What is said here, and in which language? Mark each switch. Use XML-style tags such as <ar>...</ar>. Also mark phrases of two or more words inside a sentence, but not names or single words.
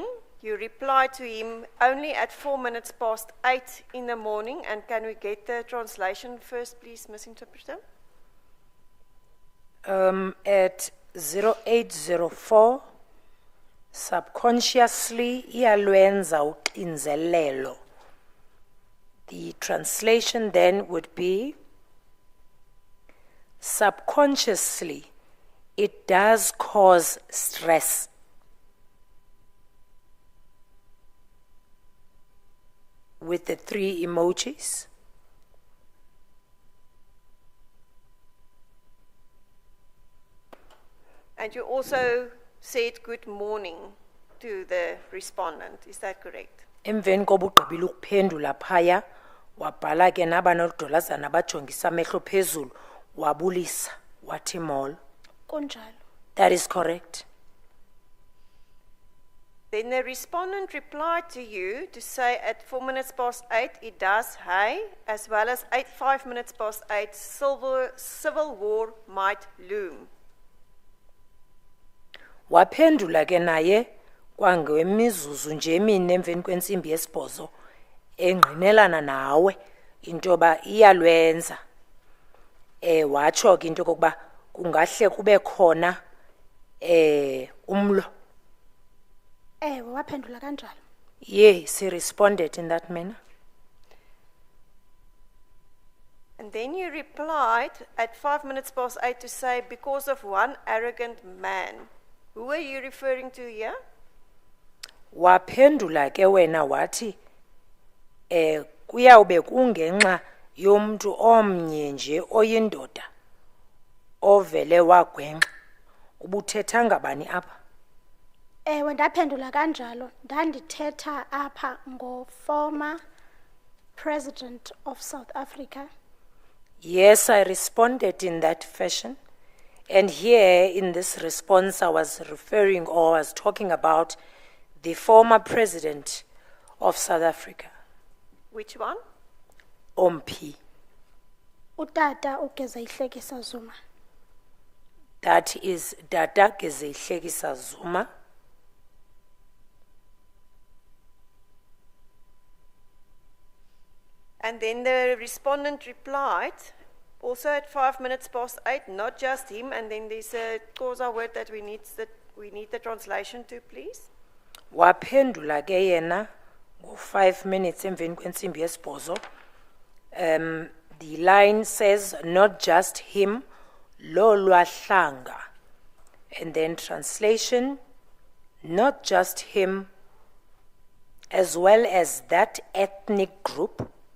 <en>You replied to him only at 8:04 in the morning. And can we get the translation first, please, Ms. Interpreter?</en> <xh>At 0804, subconsciously iyalwenza uxinzelelo.</xh> <en>The translation then would be, subconsciously, it does cause stress. With the 3 emojis. And you also said good morning to the respondent. Is that correct?</en> <xh>Emveni koba ugqibile ukuphendula phaya wabhala ke nabanodolazana bajongisa amehlo phezulu wabulisa wathi mall. Kunjalo.</xh> <en>That is correct. Then the respondent replied to you to say at 8:04, it does, hey, as well as 8:05, civil war might loom.</en> <xh>Waphendula ke naye kwangemizuzu nje emine emveni kwensimbi yesibhozo engqinelana nawe into yoba iyalwenza. Watsho ke into yokokuba kungahle kube khona umlo. Ewe, waphendula kanjalo.</xh> <en>Yes, he responded in that manner. And then you replied at 8:05 to say, because of one arrogant man. Who are you referring to here?</en> <xh>Waphendula ke wena wathi kuyawube kungenxa yomntu omnye nje oyindoda ovele wagwenxa. Ubuthetha ngabani apha? Ewe, ndaphendula kanjalo. Ndandithetha apha ngo-</xh> <en>former President of South Africa. Yes, I responded in that fashion. And here in this response, I was referring or I was talking about the former president of South Africa, Which one?</en> <xh>Ompi. Utata uGezihlekisa Zuma.</xh> <en>That is Dada Gezihlekisa Zuma. And then the respondent replied, also at 8:05, not just him, and then there's a causa word that we need the translation to, please.</en> <xh>Waphendula ke yena ngo-5 minutes emveni kwensimbi yesibhozo.</xh> <en>The line says, not just him,</en> <xh>lo lwahlanga.</xh> <en>And then translation, not just him, as well as that ethnic group.</en>